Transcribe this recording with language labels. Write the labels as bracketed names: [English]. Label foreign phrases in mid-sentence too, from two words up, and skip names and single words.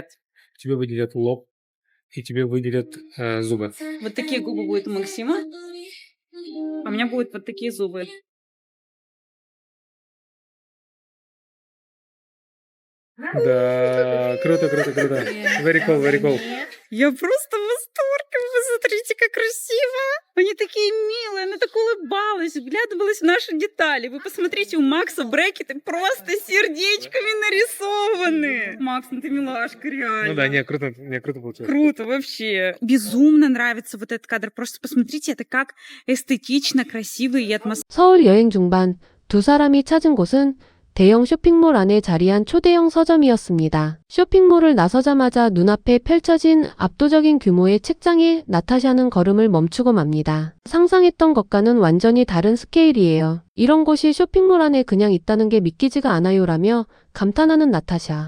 [Russian] Тебе выделят лоб, и тебе выделят зубы. Вот такие губы будут у Максима, а у меня будут вот такие зубы. Да, круто, круто, круто. [English] Very cool, very cool. [Russian] Я просто в восторге. Вы смотрите, как красиво. Они такие милые. Она так улыбалась, вглядывалась в наши детали. Вы посмотрите, у Макса брекеты просто сердечками нарисованы. Макс, ну ты милашка, реально. Ну да, не, круто получилось. Круто вообще. Безумно нравится вот этот кадр. Просто посмотрите, это как эстетично, красиво и атмосферно. [Korean] 서울 여행 중반 두 사람이 찾은 곳은 대형 쇼핑몰 안에 자리한 초대형 서점이었습니다. 쇼핑몰을 나서자마자 눈앞에 펼쳐진 압도적인 규모의 책장에 나타샤는 걸음을 멈추고 맙니다. 상상했던 것과는 완전히 다른 스케일이에요. 이런 곳이 쇼핑몰 안에 그냥 있다는 게 믿기지가 않아요라며 감탄하는 나타샤.